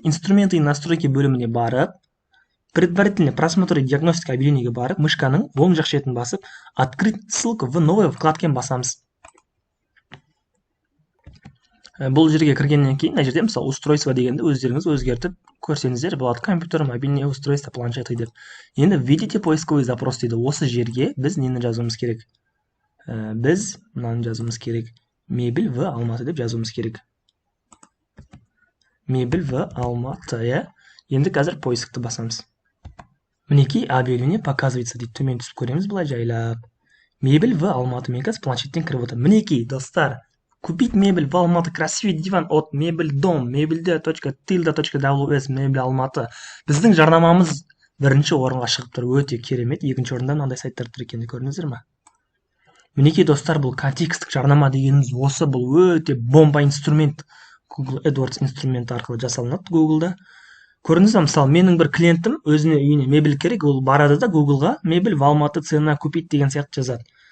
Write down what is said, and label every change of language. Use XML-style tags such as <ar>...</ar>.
<ru>Инструменты и настройки</ru> <kk>бөліміне барып,</kk> <ru>предварительный просмотр и диагностика</ru> <kk>объявлениеге барып, мышканың оң жақ шетін басып,</kk> <ru>открыть ссылку в новой вкладке</ru> <kk>басамыз. Бұл жерге кіргеннен кейін, мына жерде мысалы устройство дегенді өздеріңіз өзгертіп көрсеңіздер болады.</kk> <ru>Компьютер, мобильное устройство, планшеты деп. Енді введите поисковый запрос</ru> <kk>дейді. Осы жерге біз нені жазуымыз керек? Біз мынаны жазуымыз керек.</kk> <ru>Мебель в Алматы</ru> <kk>деп жазуымыз керек.</kk> <ru>Мебель в Алматы.</ru> <kk>Енді қазір поискті басамыз. Мінекей</kk> <ru>объявление показывается</ru> <kk>дейді. Төмен түсіп көреміз былай жайлап.</kk> <ru>Мебель в Алматы.</ru> <kk>Мен қазір планшеттен кіріп отыр. Мінекей, достар,</kk> <ru>купить мебель в Алматы, красивый диван от мебель дом, мебельде.tilda.ws, мебель Алматы.</ru> <kk>Біздің жарнамамыз бірінші орынға шығып тұр. Өте керемет. Екінші орында мынандай сайттар тұр екенін көрдіңіздер ме? Мінекей, достар, бұл контекстік жарнама дегеніміз осы, бұл өте бомба инструмент. Google AdWords инструменті арқылы жасалынады Google'да. Көрдіңіз бе, мысалы, менің бір клиентім өзіне үйіне мебель керек, ол барады да Google'ға</kk> <ru>мебель в Алматы цена купить</ru> <kk>деген сияқты жазады.</kk>